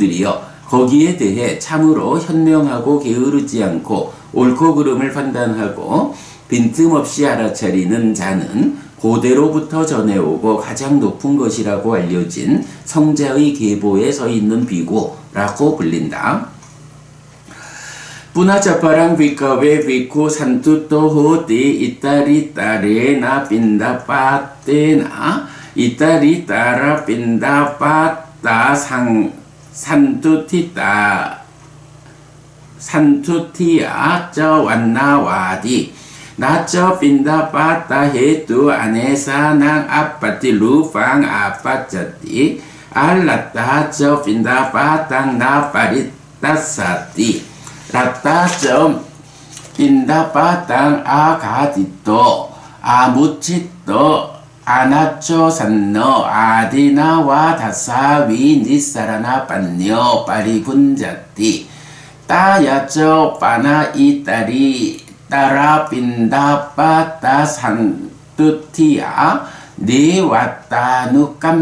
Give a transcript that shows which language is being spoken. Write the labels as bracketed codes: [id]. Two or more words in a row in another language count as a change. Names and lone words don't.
[ko] 비구들이여 거기에 대해 참으로 현명하고 게으르지 않고 옳고 그름을 판단하고 빈틈없이 알아차리는 자는 고대로부터 전해오고 가장 높은 것이라고 알려진 성자의 계보에 서 있는 비구라고 불린다. [pi] Punacaparang bhikkhave bhikkhu santutto hoti ittarittarena pindapatena ittaritara pindapata santutiya ca vannavadi naca pindapata hetu anesanang appattilupang appacchati allatta ca pindapatang naparittassati 라따점 빈다바땅 아가디또 아무치또 아나초 산너 아디나와 다사위 니사라나 반녀 파리분자띠 따야초 빠나 이따리 따라 빈다바따 산뚜티야 니와따누